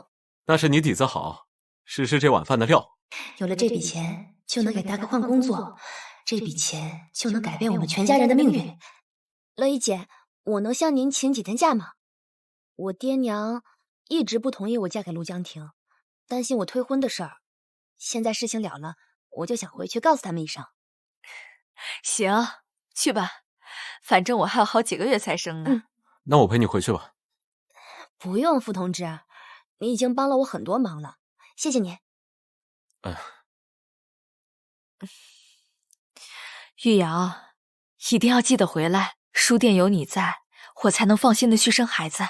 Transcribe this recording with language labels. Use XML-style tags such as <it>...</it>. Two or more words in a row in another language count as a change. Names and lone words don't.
<zh>那是你底子好，是這碗飯的料。有了這筆錢，就能給大哥換工作，這筆錢就能改變我們全家人的命運。樂怡姐，我能向您請幾天假嗎？我爹娘一直不同意我嫁給陸江婷，擔心我退婚的事兒。現在事情了了，我就想回去告訴他們一聲。行，去吧，反正我還有好幾個月才生呢。那我陪你回去吧。不用，傅同志，你已經幫了我很多忙了，謝謝你。玉瑤，一定要記得回來，書店有你在，我才能放心的去生孩子。</zh>